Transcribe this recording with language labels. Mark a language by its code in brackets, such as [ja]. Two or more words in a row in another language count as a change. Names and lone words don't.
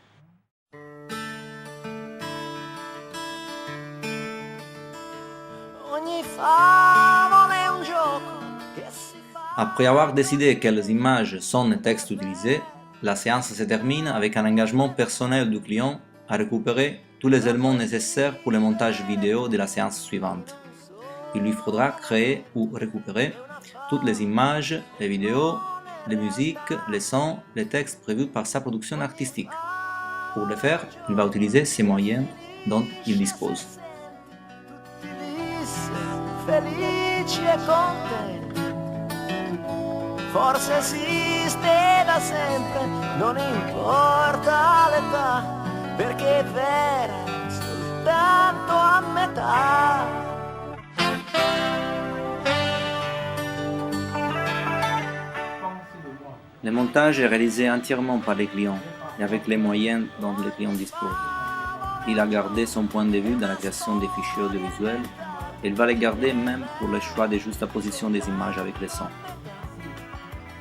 [fr] Après avoir décidé quelles images, sons et textes utiliser, la séance se termine avec un engagement personnel du client à récupérer tous les éléments nécessaires pour le montage vidéo de la séance suivante. Il lui faudra créer ou récupérer toutes les images, les vidéos, les musiques, les sons, les textes prévus par sa production artistique. Pour le faire, il va utiliser ces moyens dont il dispose. [it] Felici e contenti, forse esiste da sempre, non importa l'età, perché è vera soltanto a metà. [fr] Le montage est réalisé entièrement par les clients et avec les moyens dont les clients disposent. Il a gardé son point de vue dans la création des fichiers audiovisuels et il va les garder même pour le choix de juxtaposition des images avec les sons.